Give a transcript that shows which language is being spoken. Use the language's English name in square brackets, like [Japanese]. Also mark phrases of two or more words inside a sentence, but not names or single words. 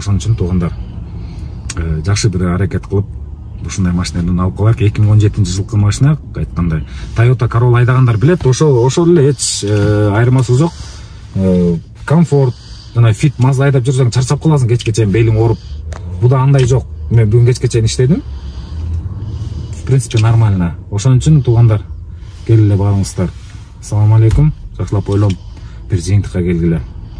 [Kyrgyz] Ошон үчүн туугандар, жакшы бир аракет кылып ушундай машинадан алып калайык. 2017-жылкы машина, айткандай Toyota Corolla айдагандар билет, ошол эле эч айырмасы жок. Комфорт, жана Fit Mazda айдап жүрсөң чарчап каласың, кечке чейин белиң ооруп. Буда андай жок. Мен бүгүн кечке чейин иштедим. [Russian] В принципе нормально. [Kyrgyz] Ошон үчүн туугандар, келгиле барыңыздар. [Arabic] السلام عليكم. [Kyrgyz] Жакшылап ойлонуп бир жыйынтыкка келгиле.